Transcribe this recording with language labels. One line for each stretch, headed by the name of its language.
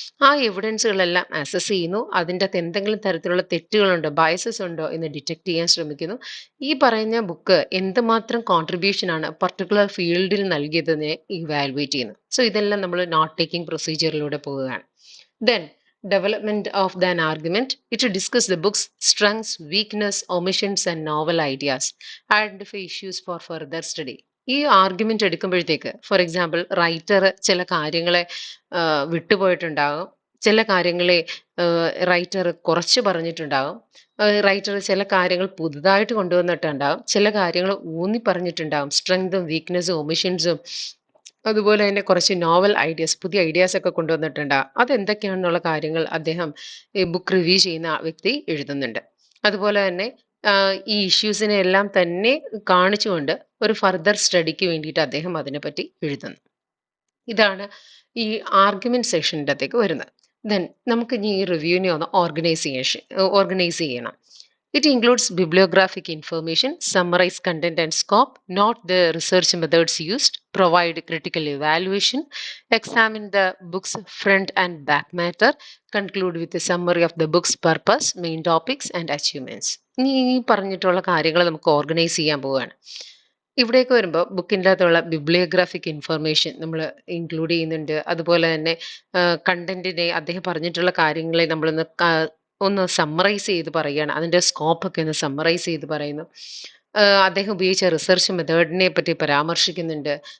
Malayalam: ആ എവിഡൻസുകളെല്ലാം അസസ് ചെയ്യുന്നു, അതിൻ്റെ അകത്ത് എന്തെങ്കിലും തരത്തിലുള്ള തെറ്റുകളുണ്ടോ, ബയസസ് ഉണ്ടോ എന്ന് ഡിറ്റക്ട് ചെയ്യാൻ ശ്രമിക്കുന്നു. ഈ പറയുന്ന ബുക്ക് എന്തുമാത്രം കോൺട്രിബ്യൂഷൻ ആണ് പർട്ടിക്കുലർ ഫീൽഡിൽ നൽകിയതിനെ ഇവാലുവേറ്റ് ചെയ്യുന്നു. സോ ഇതെല്ലാം നമ്മൾ നോട്ട് ടേക്കിംഗ് പ്രൊസീജിയറിലൂടെ പോവുകയാണ്.
English: Then, development of an argument. It will discuss the book's strengths, weakness, omissions, and novel ideas. Identify issues for further study.
Malayalam: ഈ ആർഗ്യുമെന്റ് എടുക്കുമ്പോഴത്തേക്ക്, ഫോർ എക്സാമ്പിൾ, റൈറ്റർ ചില കാര്യങ്ങളെ വിട്ടുപോയിട്ടുണ്ടാകും, ചില കാര്യങ്ങളെ റൈറ്റർ കുറച്ച് പറഞ്ഞിട്ടുണ്ടാകും, റൈറ്റർ ചില കാര്യങ്ങൾ പുതുതായിട്ട് കൊണ്ടുവന്നിട്ടുണ്ടാകും, ചില കാര്യങ്ങൾ ഊന്നി പറഞ്ഞിട്ടുണ്ടാകും, സ്ട്രെങ്തും വീക്ക്നെസ്സും ഒമിഷൻസും, അതുപോലെ തന്നെ കുറച്ച് നോവൽ ഐഡിയാസ്, പുതിയ ഐഡിയാസ് ഒക്കെ കൊണ്ടുവന്നിട്ടുണ്ടാകും. അതെന്തൊക്കെയാണെന്നുള്ള കാര്യങ്ങൾ അദ്ദേഹം ഈ ബുക്ക് റിവ്യൂ ചെയ്യുന്ന വ്യക്തി എഴുതുന്നുണ്ട്. അതുപോലെ തന്നെ ഈ ഇഷ്യൂസിനെ എല്ലാം തന്നെ കാണിച്ചുകൊണ്ട് ഒരു ഫർദർ സ്റ്റഡിക്ക് വേണ്ടിയിട്ട് അദ്ദേഹം അതിനെപ്പറ്റി എഴുതുന്നു. ഇതാണ് ഈ ആർഗ്യുമെന്റ് സെക്ഷൻ്റെ അകത്തേക്ക് വരുന്നത്. ദെൻ നമുക്ക് ഇനി ഈ റിവ്യൂവിനെ ഒന്ന് ഓർഗനൈസ് ചെയ്യണം.
English: It includes bibliographic information, summarize content and scope, note the research methods used, provide critical evaluation, examine the book's front and back matter, conclude with a summary of the book's purpose, main topics and achievements.
Malayalam: ഇനി ഈ പറഞ്ഞിട്ടുള്ള കാര്യങ്ങൾ നമുക്ക് organise ചെയ്യാൻ പോവുകയാണ്. ഇവിടേക്ക് വരുമ്പോൾ ബുക്കിൻ്റെ അകത്തുള്ള ബിബ്ലിയോഗ്രാഫിക് ഇൻഫർമേഷൻ നമ്മൾ ഇൻക്ലൂഡ് ചെയ്യുന്നുണ്ട്. അതുപോലെ തന്നെ കണ്ടന്റിനെ അദ്ദേഹം പറഞ്ഞിട്ടുള്ള കാര്യങ്ങളെ നമ്മളൊന്ന് ഒന്ന് സമ്മറൈസ് ചെയ്ത് പറയുകയാണ്. അതിൻ്റെ സ്കോപ്പൊക്കെ ഒന്ന് സമ്മറൈസ് ചെയ്ത് പറയുന്നു. അദ്ദേഹം ഉപയോഗിച്ച റിസർച്ച് മെത്തേഡിനെ പറ്റി പരാമർശിക്കുന്നുണ്ട്.